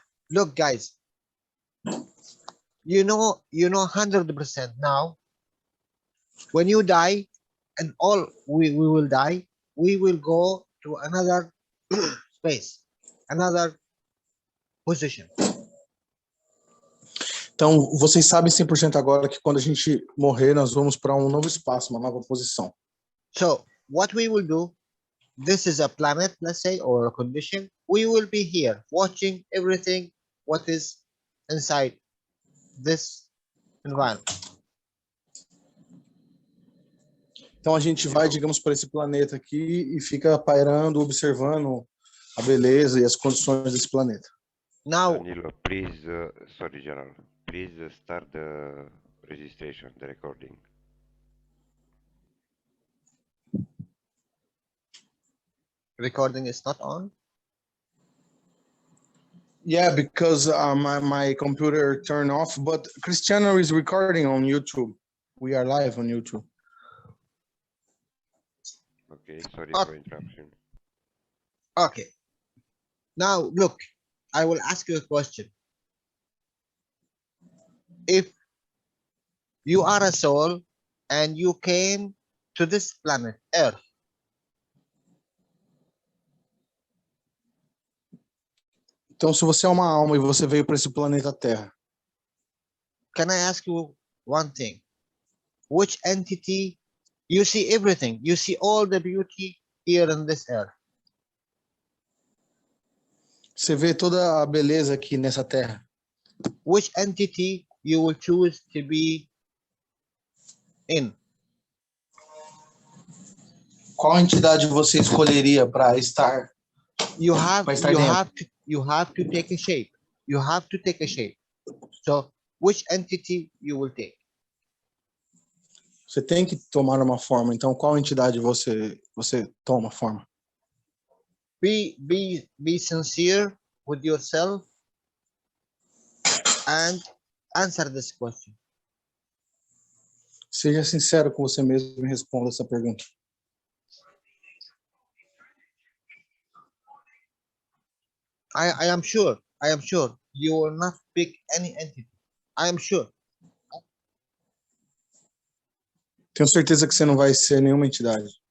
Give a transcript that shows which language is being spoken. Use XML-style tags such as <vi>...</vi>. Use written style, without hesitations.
<en>Look, guys. You know 100% now. When you die, and all we will die, we will go to another space, another position.</en> <pt>Então, vocês sabem 100% agora que quando a gente morrer, nós vamos para um novo espaço, uma nova posição.</pt> <en>So, what we will do, this is a planet, let's say, or a condition. We will be here watching everything what is inside this environment.</en> <pt>Então, a gente vai, digamos, para esse planeta aqui e fica pairando, observando a beleza e as condições desse planeta.</pt> <en>Now, Danilo, please, sorry, Jalal, please start the registration, the recording. recording is not on. Yeah, because my computer turned off, but Cristiano is recording on YouTube. We are live on YouTube. Okay, sorry for interruption. Okay. Now, look, I will ask you a question. If you are a soul and you came to this planet, Earth,</en> <pt>Então, se você é uma alma e você veio para esse planeta Terra,</pt> <en>can I ask you one thing? Which entity, you see everything, you see all the beauty here in this earth?</en> <pt>Você vê toda a beleza aqui nessa terra.</pt> <en>Which entity you will choose to be in?</en> <pt>Qual entidade você escolheria para estar?</pt> <en>You have</en> <pt>Vai estar dentro.</pt> <en>you have to take a shape. You have to take a shape. So which entity you will take?</en> <pt>Você tem que tomar uma forma. Então, qual entidade você toma forma?</pt> <en>Be sincere with yourself and answer this question.</en> <pt>Seja sincero com você mesmo e responda essa pergunta.</pt> <en>I am sure you will not pick any entity. I am sure.</en> <pt>Tenho certeza que você não vai ser nenhuma entidade.</pt>